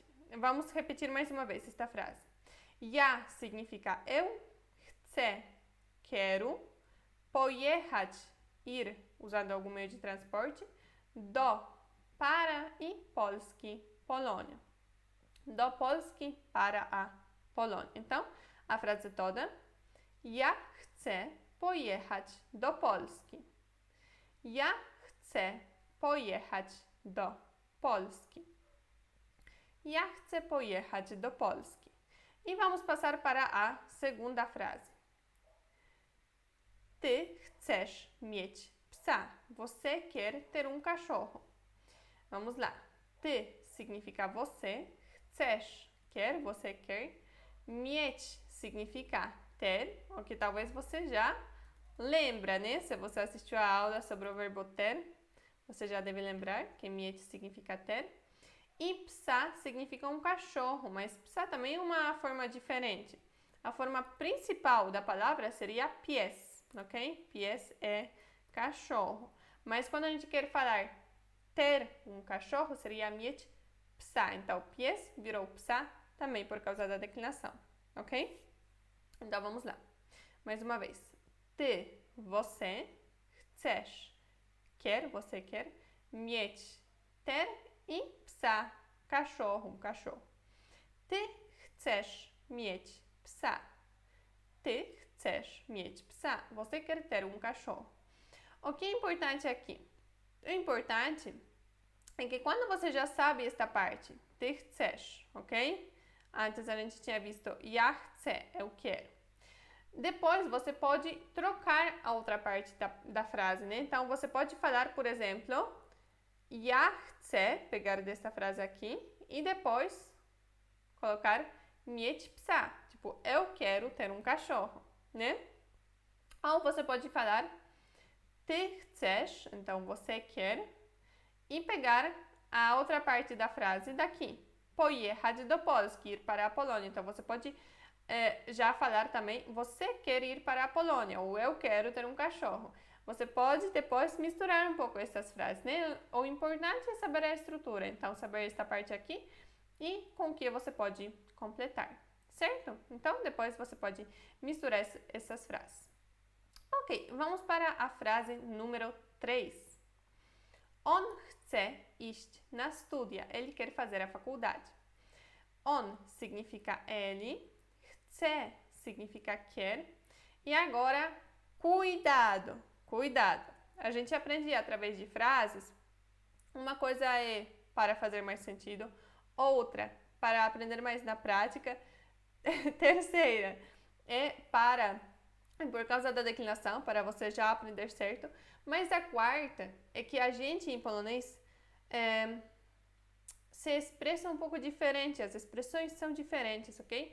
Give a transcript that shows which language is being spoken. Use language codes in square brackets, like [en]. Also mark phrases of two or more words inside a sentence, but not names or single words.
[pt] Vamos repetir mais uma vez esta frase. Ja significa eu, chcę, quero, pojechać, ir, usando algum meio de transporte, do, para e Polski, Polônia. [pl] Do Polski [pt] para a Polônia. Então, a frase toda. [pl] Ja chcę pojechać do Polski. Ja chcę pojechać do Polski. Ja chcę pojechać do Polski. [pt] E vamos passar para a segunda frase. [pl] Ty chcesz mieć psa. [pt] Você quer ter um cachorro. Vamos lá. Ty significa você. Chcesz, quer, você quer. Mieć significa ter, o que talvez você já lembra, né? Se você assistiu a aula sobre o verbo ter, você já deve lembrar que mieć significa ter. E psa significa um cachorro, mas psa também é uma forma diferente. A forma principal da palavra seria pies, ok? Pies é cachorro. Mas quando a gente quer falar ter um cachorro, seria [pl] mieć psa. [pt] Então, pies virou psa também por causa da declinação, ok? Então, vamos lá. Mais uma vez. Ty, você, chcesz, quer, você quer, mieć, ter e psa, cachorro, um cachorro. [pl] Ty chcesz mieć psa. Ty chcesz mieć psa. [pt] Você quer ter um cachorro. O que é importante aqui? O importante é que quando você já sabe esta parte, [pl] ty chcesz, [pt] ok? Antes a gente tinha visto [pl] ja chcę, [pt] eu quero. Depois você pode trocar a outra parte da frase, né? Então você pode falar, por exemplo, [pl] ja chcę, [pt] pegar dessa frase aqui e depois colocar [pl] mieć psa, [pt] tipo, eu quero ter um cachorro, né? Ou você pode falar [pl] ty chcesz, [pt] então você quer, e pegar a outra parte da frase daqui, [pl] pojechać do Polski, [pt] ir para a Polônia. Então você pode já falar também, você quer ir para a Polônia, ou eu quero ter um cachorro. Você pode depois misturar um pouco essas frases, né? O importante é saber a estrutura, então saber esta parte aqui e com que você pode completar, certo? Então depois você pode misturar essas frases. Ok, vamos para a frase número 3. [pl] On chce iść na studia. [pt] Ele quer fazer a faculdade. On significa ele, chce significa quer. E agora, cuidado, cuidado. A gente aprende através de frases. Uma coisa é para fazer mais sentido, outra para aprender mais na prática, terceira é por causa da declinação, para você já aprender certo, mas a quarta é que a gente em polonês se expressa um pouco diferente, as expressões são diferentes, ok?